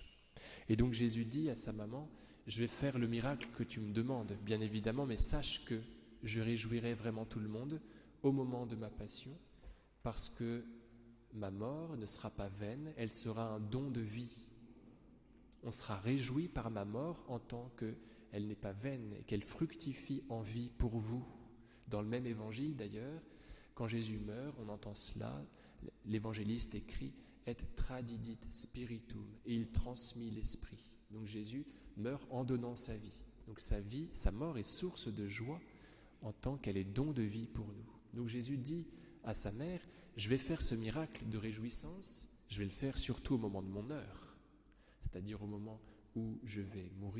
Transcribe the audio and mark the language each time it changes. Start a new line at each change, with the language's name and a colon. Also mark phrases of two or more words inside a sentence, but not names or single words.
French: Et donc Jésus dit à sa maman, « Je vais faire le miracle que tu me demandes, bien évidemment, mais sache que je réjouirai vraiment tout le monde au moment de ma passion, parce que ma mort ne sera pas vaine, elle sera un don de vie. On sera réjoui par ma mort en tant qu'elle n'est pas vaine et qu'elle fructifie en vie pour vous. » Dans le même évangile d'ailleurs, quand Jésus meurt, on entend cela, l'évangéliste écrit «
Latin: et tradidit spiritum
French: » et il transmit l'esprit. Donc Jésus meurt en donnant sa vie. Donc sa vie, sa mort est source de joie en tant qu'elle est don de vie pour nous. Donc Jésus dit à sa mère « Je vais faire ce miracle de réjouissance, je vais le faire surtout au moment de mon heure, c'est-à-dire au moment où je vais mourir.